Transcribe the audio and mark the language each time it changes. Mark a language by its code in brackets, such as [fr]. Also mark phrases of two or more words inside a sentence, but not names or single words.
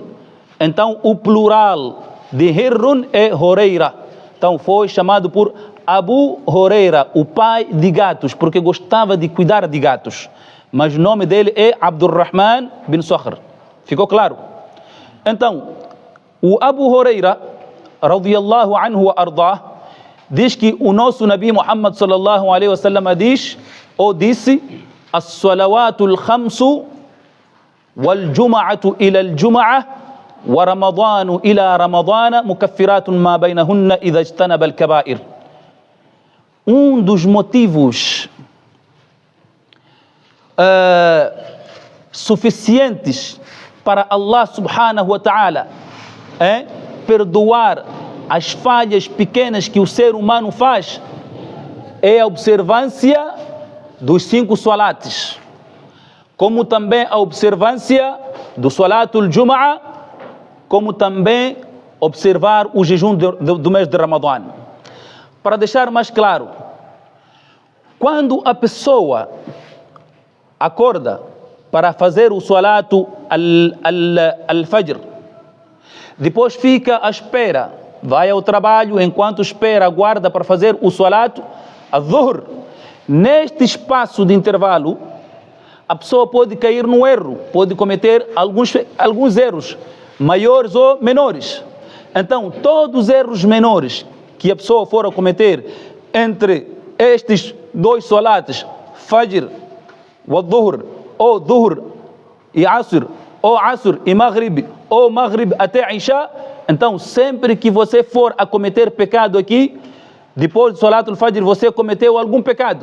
[pt] Então, o plural de Hirrun é Horeira. Então, foi chamado por Abu Huraira, o pai de gatos, porque gostava de cuidar de gatos. Mas o nome dele é Abdurrahman bin Sakhr. Ficou claro? Então, o Abu Huraira, [ar] رضي الله عنه وأرضاه, [pt] diz que o nosso Nabi Muhammad [ar] صلى الله عليه وسلم [pt] disse: [ar] الصلوات الخمس والجمعة إلى الجمعة ورمضان إلى رمضان مكفرات ما بينهن إذا اجتنب الكبائر. [pt] Um dos motivos suficientes para Allah [ar] سبحانه وتعالى [pt] perdoar as falhas pequenas que o ser humano faz é a observância dos 5 salates, como também a observância do [ar] صلاة الجمعة, [pt] como também observar o jejum do mês de Ramadã. Para deixar mais claro, quando a pessoa acorda para fazer o [ar] صلاة الفجر, [pt] depois fica à espera, vai ao trabalho, enquanto espera, aguarda para fazer o [ar] صلاة الظهر. [pt] Neste espaço de intervalo, a pessoa pode cair no erro, pode cometer alguns erros, maiores ou menores. Então, todos os erros menores que a pessoa for a cometer entre estes 2 salates, Fajr e Dhuhr, ou Dhuhr e Asr, ou Asr e Maghrib, ou Maghrib até Isha, então sempre que você for a cometer pecado aqui, depois do [ar] صلاة الفجر [pt] você cometeu algum pecado.